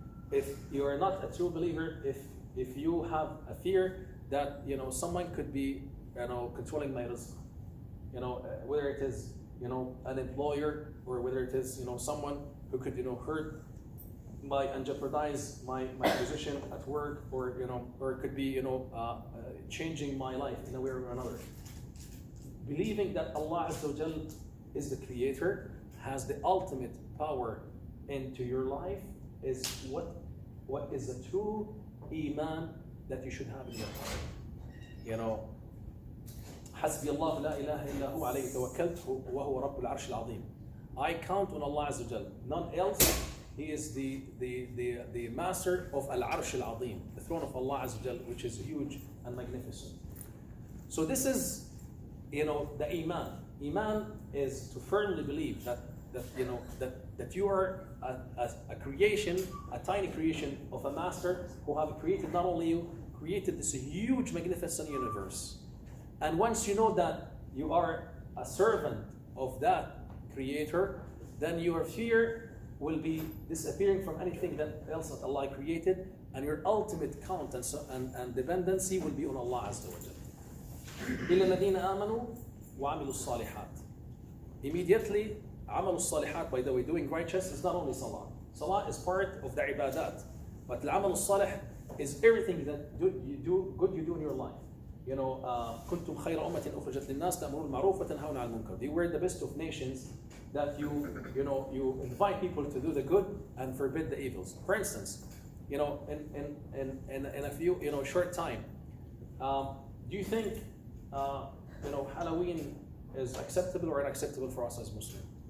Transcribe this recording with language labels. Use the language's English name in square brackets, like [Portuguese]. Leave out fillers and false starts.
[English] If you are not a true believer, if you have a fear that someone could be controlling my rizq, whether it is an employer or whether it is someone who could hurt and jeopardize my position at work, or it could be changing my life in a way or another. Believing that Allah Azza wa Jal is the creator, has the ultimate power into your life, is what is the true iman that you should have in your heart. [Arabic] حسبي الله لا إله إلا هو عليه توكلت وهو رب العرش العظيم. [English] I count on Allah Azza wa Jal, none else. He is the master of Al-Arsh Al-Azim, the throne of Allah Azza wa Jal, which is huge and magnificent. So this is, the iman. Iman is to firmly believe that you are a creation, a tiny creation of a master who have created not only you, created this huge, magnificent universe. And once you know that you are a servant of that creator, then your fear will be disappearing from anything else that Allah created, and your ultimate count and dependency will be on Allah Azza wa Jal. [Arabic] إِلَّا الَّذِينَ آمَنُوا وَعَمِلُوا الصَّالِحَاتِ. [English] Immediately, [Arabic] عمل الصالحات, [English] by the way, doing righteous is not only salah. Salah is part of the ibadat, but [Arabic] العمل الصالح [English] is everything that you do in your life. [Arabic] كنتم خير أمة أخرجت للناس تأمرون بالمعروف وتنهون عن المنكر. [English] You were the best of nations that you invite people to do the good and forbid the evils. For instance, in a few short time, do you think Halloween is acceptable or unacceptable for us as Muslims?